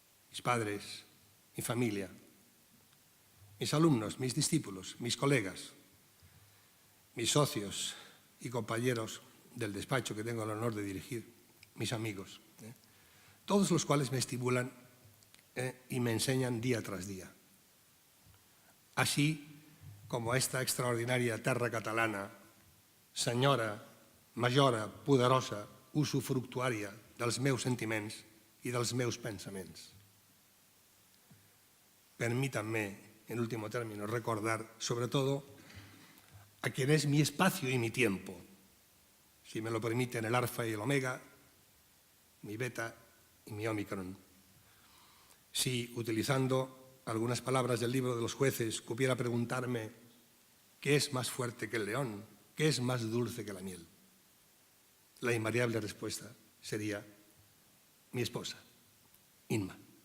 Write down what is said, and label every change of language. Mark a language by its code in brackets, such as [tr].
[es] mis padres, mi familia, mis alumnos, mis discípulos, mis colegas, mis socios y compañeros del despacho que tengo el honor de dirigir, mis amigos, todos los cuales me estimulan y me enseñan día tras día. Así como esta extraordinaria [ca] terra catalana, senyora, majora, poderosa, usufructuària dels meus sentiments i dels meus pensaments. [es] Permítanme, en último término, recordar sobre todo a quien es mi espacio y mi tiempo, si me lo permiten el alfa y el omega, mi beta y mi omicron. Si, utilizando algunas palabras del libro de los jueces, cupiera preguntarme qué es más fuerte que el león, qué es más dulce que la miel, la invariable respuesta sería mi esposa, Inma.